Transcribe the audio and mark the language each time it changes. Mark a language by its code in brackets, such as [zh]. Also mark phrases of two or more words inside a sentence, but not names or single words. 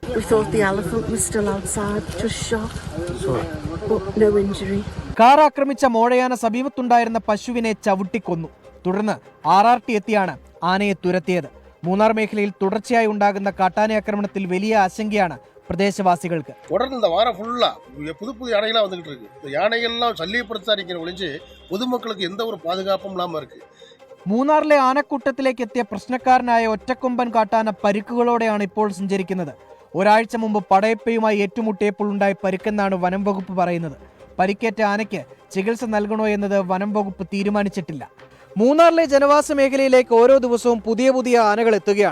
[ml] കാർ ആക്രമിച്ച മോഴയാന സമീപത്തുണ്ടായിരുന്ന പശുവിനെ ചവിട്ടിക്കൊന്നു. തുടർന്ന് RRT എത്തിയാണ് ആനയെ തുരത്തിയത്. മൂന്നാർ മേഖലയിൽ തുടർച്ചയായി ഉണ്ടാകുന്ന കാട്ടാന ആക്രമണത്തിൽ വലിയ ആശങ്കയാണ് പ്രദേശവാസികൾക്ക്. [ta] தொடர்ந்து இந்த வாரம் ஃபுல்லா புது புது யானைகளாக வந்துகிட்டு இருக்கு. இந்த யானைகள்லாம் சல்லியப்படுத்தாதிக்கிற ஒழிஞ்சு பொதுமக்களுக்கு எந்த ஒரு பாதுகாப்பும் இல்லாமல் இருக்கு. [ml] മൂന്നാറിലെ ആനക്കൂട്ടത്തിലേക്ക് എത്തിയ പ്രശ്നക്കാരനായ ഒറ്റക്കൊമ്പൻ കാട്ടാന പരിക്കുകളോടെയാണ് ഇപ്പോൾ സഞ്ചരിക്കുന്നത്. ഒരാഴ്ച മുമ്പ് പടയപ്പയുമായി ഏറ്റുമുട്ടിയപ്പോൾ ഉണ്ടായ പരിക്കെന്നാണ് വനം വകുപ്പ് പറയുന്നത്. പരിക്കേറ്റ ആനയ്ക്ക് ചികിത്സ നൽകണോ എന്നത് വനം വകുപ്പ് തീരുമാനിച്ചിട്ടില്ല. മൂന്നാറിലെ ജനവാസ മേഖലയിലേക്ക് ഓരോ ദിവസവും പുതിയ പുതിയ ആനകൾ എത്തുകയാണ്.